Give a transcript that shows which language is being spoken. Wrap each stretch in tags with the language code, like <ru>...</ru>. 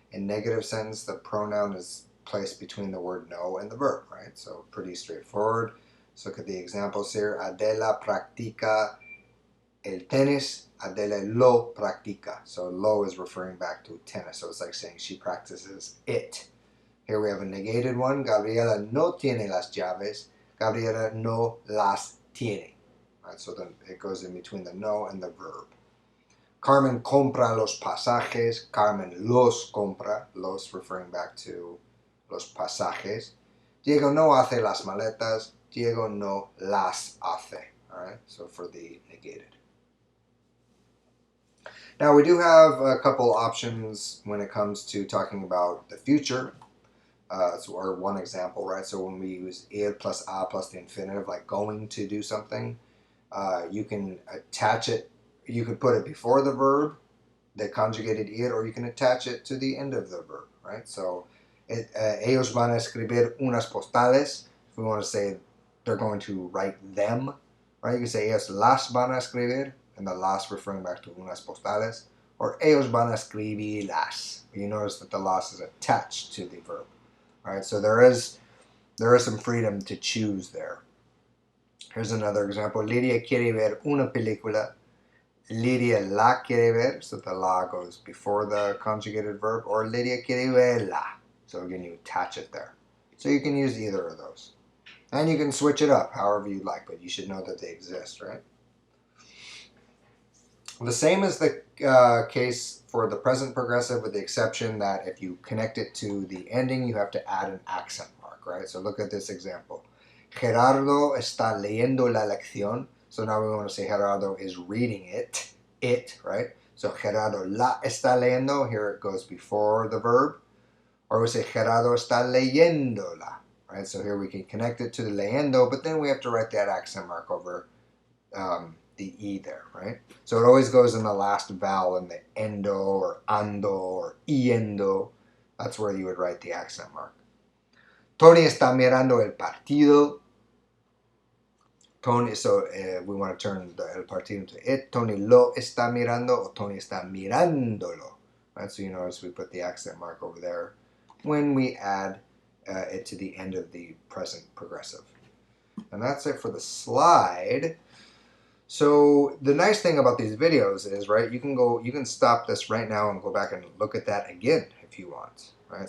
<en>In negative sentence, the pronoun is placed between the word no and the verb, right? So pretty straightforward. Let's look at the examples here.</en> <es>Adela practica el tenis. Adele lo practica.</es> <en>So lo is referring back to tennis. So it's like saying she practices it. Here we have a negated one.</en> <es>Gabriela no tiene las llaves. Gabriela no las tiene.</es> <en>Right, so then it goes in between the no and the verb.</en> <es>Carmen compra los pasajes. Carmen los compra. Los</es> <en>referring back to</en> <es>los pasajes. Diego no hace las maletas. Diego no las hace.</es> <en>All right, so for the negated. Now we do have a couple options when it comes to talking about the future. Or one example, right? So when we use ir plus a plus the infinitive, like going to do something, you can attach it. You could put it before the verb, the conjugated ir, or you can attach it to the end of the verb, right?</en> <es>So ellos van a escribir unas postales.</es> <en>If we want to say they're going to write them, right? You can say</en> <es>ellos las van a escribir,</es> <en>and the las referring back to unas postales, or</en> <es>ellos van a escribirlas.</es> <en>You notice that the las is attached to the verb. All right, so there is some freedom to choose there. Here's another example.</en> <es>Lidia quiere ver una película. Lidia la quiere ver,</es> <en>so the la goes before the conjugated verb, or</en> <es>Lidia quiere verla.</es> <en>So again, you attach it there. So you can use either of those. And you can switch it up however you like, but you should know that they exist, right? The same is the case for the present progressive, with the exception that if you connect it to the ending, you have to add an accent mark, right? So look at this example.</en> <es>Gerardo está leyendo la lección.</es> <en>So now we want to say Gerardo is reading it, right? So</en> <es>Gerardo la está leyendo,</es> <en>here it goes before the verb. Or we say</en> <es>Gerardo está leyéndola,</es> <en>right? So here we can connect it to the leyendo, but then we have to write that accent mark over the E there, right? So it always goes in the last vowel in the endo or ando or iendo. That's where you would write the accent mark.</en> <es>Tony está mirando el partido.</es> <en>Tony, so we want to turn el partido to it.</en> <es>Tony lo está mirando,</es> <en>or</en> <es>Tony está mirándolo.</es> <en>Right? So you notice we put the accent mark over there when we add it to the end of the present progressive. And that's it for the slide. So the nice thing about these videos is, right, you can stop this right now and go back and look at that again if you want, right?</en>